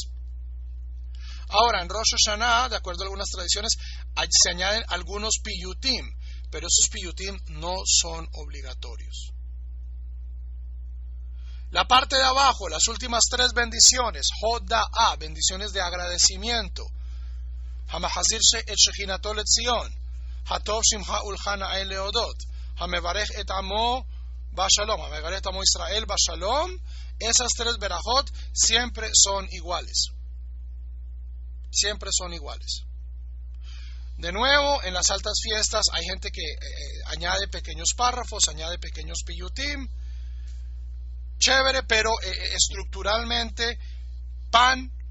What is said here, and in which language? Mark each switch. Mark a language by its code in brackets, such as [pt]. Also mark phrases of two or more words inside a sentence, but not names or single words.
[es] Ahora, en Rosh Hashanah, de acuerdo a algunas tradiciones, se añaden algunos piyutim, pero esos piyutim no son obligatorios. La parte de abajo, las últimas 3 bendiciones, Hoda'a, bendiciones de agradecimiento. [he] המחזיר את שכינתו לציון, הטוב שמך ולך נאה אל להודות, המברך את עמו בשלום, המברך את עמו ישראל בשלום. [es] Esas 3 berajot siempre son iguales. Siempre son iguales. De nuevo, en las altas fiestas hay gente que añade pequeños párrafos, añade pequeños piyutim. Chévere, pero estructuralmente, pan.